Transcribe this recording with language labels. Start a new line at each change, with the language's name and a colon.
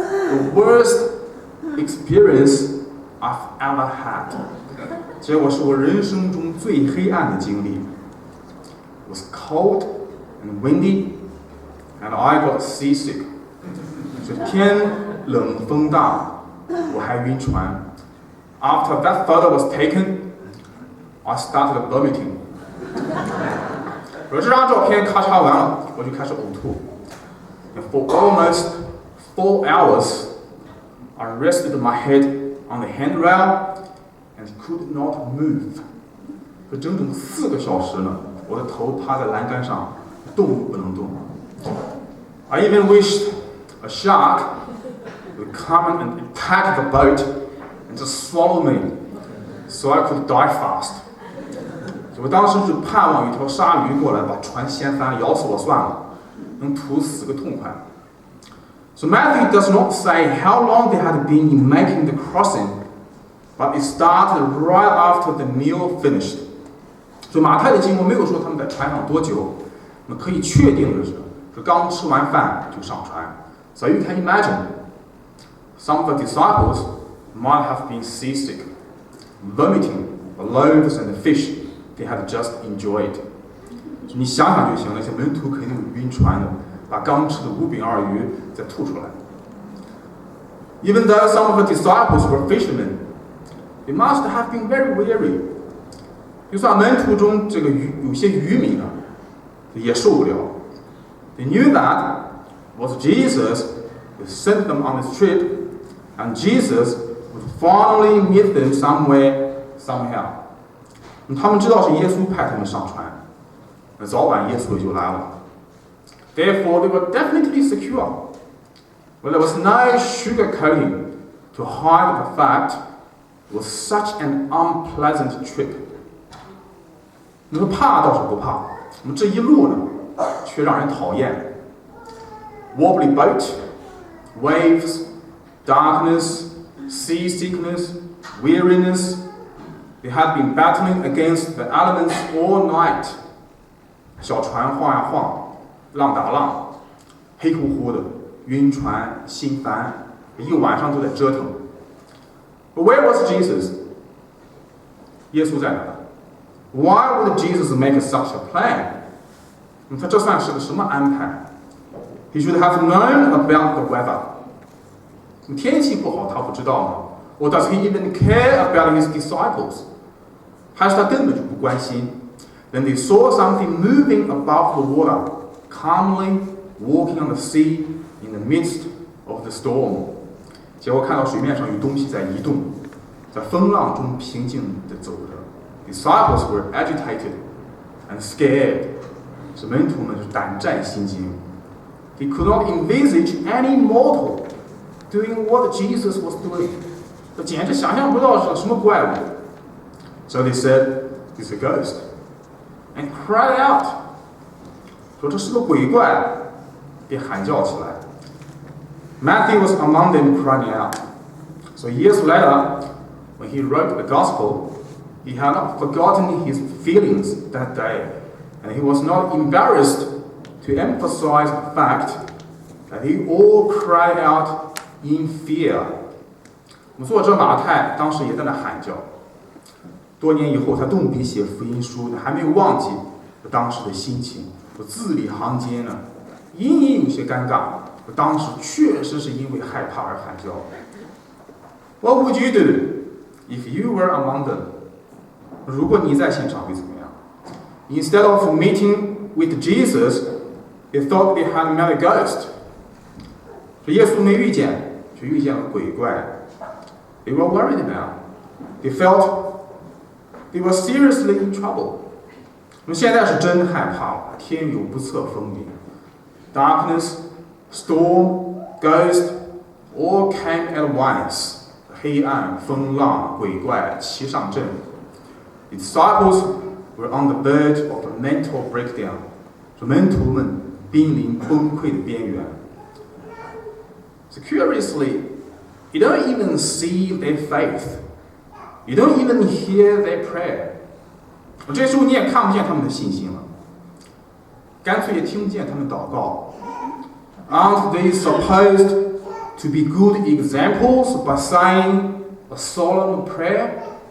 English: the worst experience I've ever had.
Chinese: 结果是我人生中最黑暗的经历。
English: It was cold and windy, and I got seasick.
Chinese: 就天冷风大，我还晕船。
English: After that photo was taken, I started vomiting.
Chinese: 这张照片咔嚓完了，我就开始呕吐。
English: And for almost 4 hours, I rested my head on the handrail and could not move.
Chinese: 这整整4个小时呢，我的头趴在栏杆上，动不能动。
English: I even wished a shark would come and attack the boat and just swallow me, so I could die fast.
Chinese: 我当时就盼望一条鲨鱼过来把船掀翻，咬死我算了，能途死个痛快。
English: So Matthew does not say how long they had been in making the crossing, but it started right after the meal finished.
Chinese: 所以马太的经文没有说他们在船上多久，那么可以确定的是刚吃完饭就上船。
English: So you can imagine, some of the disciples might have been seasick, vomiting the loaves and the fish they had just enjoyed.
Chinese: 你想想就行，那些门徒肯定有晕船的，把刚吃的5饼2鱼再吐出来。
English: Even though some of the disciples were fishermen, they must have been very weary.
Chinese: 就算门徒中这个有些渔民啊，也受不了。
English: They knew that was Jesus who sent them on this trip, and Jesus would finally meet them somewhere, somehow.
Chinese: 他们知道是耶稣派他们上船，那早晚耶稣也就来了。
English: Therefore, they were definitely secure. But there was no sugarcoating to hide the fact it was such an unpleasant trip.
Chinese: 你说怕倒是不怕，我们这一路呢，却让人讨厌。
English: Wobbly boat, waves, darkness, seasickness, weariness. They had been battling against the elements all night.
Chinese: 小船晃呀晃，浪打浪，黑乎乎的，晕船，心烦，一晚上都在折腾。
English: But where was Jesus?
Chinese: 耶稣在哪？
English: Why would Jesus make such a plan?
Chinese: 他这算是个什么安排？
English: He should have known about the weather.
Chinese: 天气不好他不知道吗？
English: Or does he even care about his disciples?
Chinese: 还是他根本就不关心？
English: Then they saw something moving above the water, calmly walking on the sea in the midst of the storm.
Chinese: 结果看到水面上有东西在移动，在风浪中平静地走着。
English: Disciples were agitated and scared.
Chinese: 是门徒们是胆战心惊。
English: They could not envisage any mortal doing what Jesus was doing.
Chinese: 这简直想象不到是什么怪物。
English: So they said, "It's a ghost," and cried out.
Chinese: 说这是个鬼怪，便喊叫起来。
English: Matthew was among them crying out. So years later, when he wrote the gospel, he had not forgotten his feelings that day, and he was not embarrassed to emphasize the fact that they all cried out in fear.
Chinese: 作者马太当时也在那喊叫。多年以后，他动笔写福音书，还没有忘记当时的心情。我字里行间呢，隐隐有些尴尬。我当时确实是因为害怕而喊叫。
English: What would you do if you were among them?
Chinese: 如果你在现场会怎么样 ？
English: Instead of meeting with Jesus, they thought they had met a ghost.
Chinese: 说耶稣没遇见，却遇见了鬼怪。
English: They were worried now. They felt they were seriously in trouble.
Chinese: 我们现在是真害怕了，天有不测风云。
English: Darkness, storm, ghost, all came at once.
Chinese: 黑暗、风浪、鬼怪齐上阵。
English: The disciples were on the verge of a mental breakdown.
Chinese: 说门徒们濒临崩溃的边缘。
English: So curiously, you don't even see their faith. You don't even hear their prayer.
Chinese: 这时候你也看不见他们的信心了，干脆也听不见他们祷告。
English: Aren't they supposed to be good examples by saying a solemn prayer?